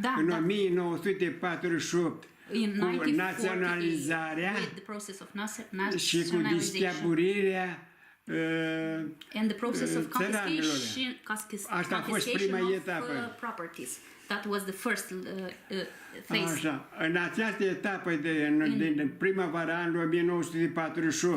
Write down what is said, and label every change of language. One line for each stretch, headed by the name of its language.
Romanian: În 1948, cu naționalizarea și cu distribuirea
English: and the process of confiscation of properties. That was the first phase.
Romanian: Așa. În această etapă din primăvara anului 1948.